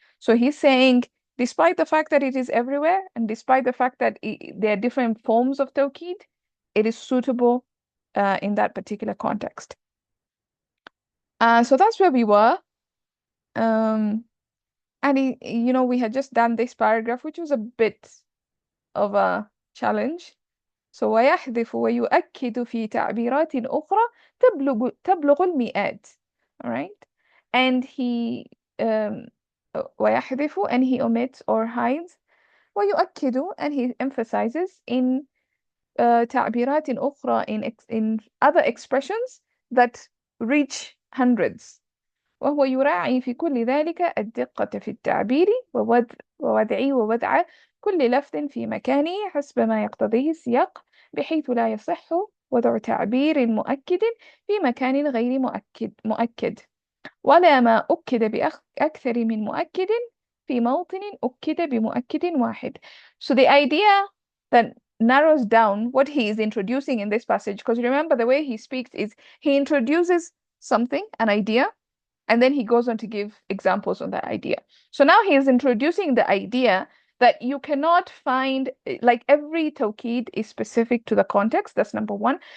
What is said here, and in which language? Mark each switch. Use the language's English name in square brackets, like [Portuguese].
[English] So he's saying, despite the fact that it is everywhere, and despite the fact that there are different forms of tawkid, it is suitable in that particular context. So that's where we were. Um, And we had just done this paragraph, which was a bit of a challenge. [Arabic] So ويحذف ويؤكد في تعبيرات أخرى تبلغ المئات. [English] All right. And he ويحذف, and he omits or hides. ويؤكد, and he emphasizes in [Arabic] تعبيرات أخرى, [English] in other expressions that reach hundreds. [Arabic] وهو يراعي في كل ذلك الدقة في التعبير ووضع كل لفظ في مكانه حسب ما يقتضيه السياق، بحيث لا يصح وضع تعبير مؤكد في مكان غير مؤكد ولا ما أكد بأكثر من مؤكد في موطن أكد بمؤكد واحد. [English] So the idea that narrows down what he is introducing in this passage, because remember the way he speaks is he introduces something, an idea, and then he goes on to give examples on that idea. So now he is introducing the idea that you cannot find, like every tawkid is specific to the context. That's number one.